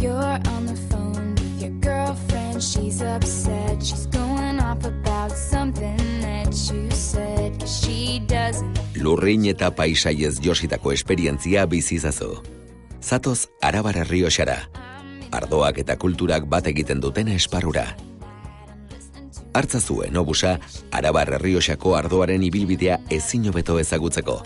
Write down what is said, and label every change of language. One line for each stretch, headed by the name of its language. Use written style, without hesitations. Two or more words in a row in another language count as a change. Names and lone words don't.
English: You're on the phone with your girlfriend, she's upset, she's going off about something that you said, 'cause she doesn't.
Basque: Lurrin eta paisaiez jositako esperientzia bizizazu. Zatoz Arabar Errioxara, ardoak eta kulturak bat egiten duten esparrura. Hartzazu Enobusa Arabar Errioxako ardoaren ibilbidea ezin hobeto ezagutzeko.